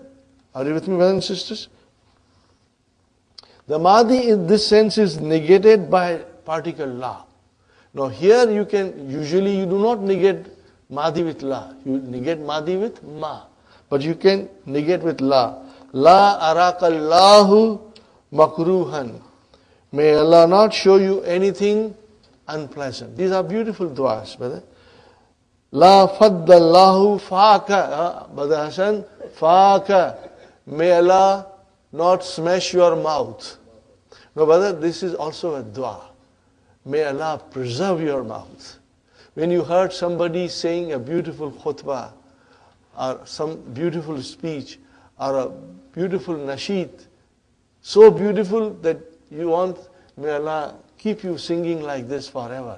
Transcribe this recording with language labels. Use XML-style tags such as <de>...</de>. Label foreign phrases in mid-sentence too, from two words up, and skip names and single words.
<en>Are you with me, brothers and sisters? The Madi in this sense is negated by particle la. Now here you do not negate Madi with la. You negate Madi with ma. But you can negate with la.</en> <ar>لا أراك الله مكروها.</ar> <en>May Allah not show you anything unpleasant. These are beautiful du'as, brother.</en> <ar>لا فض الله فاك.</ar> <en>Brother Hassan, faaka. May Allah not smash your mouth. No, brother, this is also a dua. May Allah preserve your mouth. When you heard somebody saying a beautiful khutbah, or some beautiful speech, or a beautiful nasheed, so beautiful that you want, may Allah keep you singing like this forever.</en>